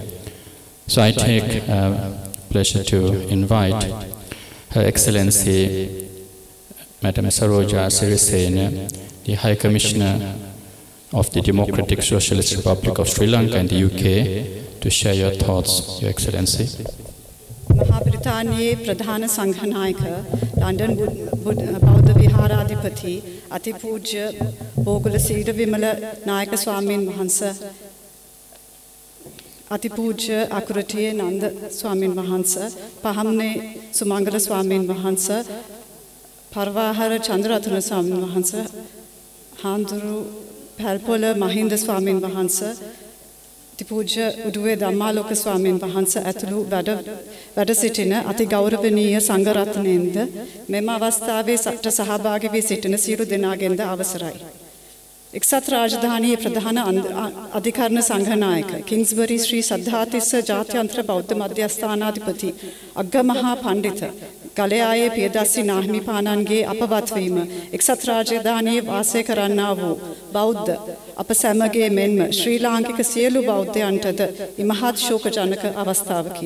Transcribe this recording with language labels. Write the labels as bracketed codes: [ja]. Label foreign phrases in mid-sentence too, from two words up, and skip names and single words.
[en] So I take pleasure to invite Her Excellency Madam Saroja Sirisena, the High Commissioner of the Democratic Socialist Republic of Sri Lanka and the UK, to share your thoughts, Your Excellency. [si] මහාබ්‍රිතානියේ ප්‍රධාන සංඝනායක ලන්ඩන් බෞද්ධ විහාරාධිපති අතිපූජ්‍ය භෝගුලසීඩ විමල නායක ස්වාමීන් वහන්සේ අතිපූජ්‍ය අකුරටියේ නන්ද ස්වාමීන් වහන්සේ පහමුනේ සුමංගල ස්වාමීන් වහන්සේ පරවාහැර චන්ද්‍රරතන ස්වාමීන් වහන්සේ හාඳුරු පැල්පොල මහින්ද ස්වාමීන් වහන්සේ අතිපූජ්‍ය උඩුවේ ධම්මාලෝක ස්වාමීන් वහන්සේ ඇතුළු වැඩ සිටින අති ගෞරවනීය සංඝරත්නයෙන්ද මෙම අවස්ථාවේ සහභාගී වී සිටින සියලු දෙනාගෙන්ද අවසරයි. එක්සත් රාජධානියේ ප්‍රධාන අධිකරණ සංඝනායක කිංස්බරි ශ්‍රී සද්ධාතිස්ස ජාත්‍යන්තර බෞද්ධ මධ්‍යස්ථානාධිපති අග්ගමහා පණ්ඩිත ගලයායේ පියදස්සි නාහිමිපාණන්ගේ අපවත් වීම එක්සත් රාජධානියේ වාසය කරන්නා වූ බෞද්ධ අප සැමගේ මෙන්ම ශ්‍රී ලාංකික සියලු බෞද්ධයන්ටද ඉමහත් ශෝකජනක අවස්ථාවකි.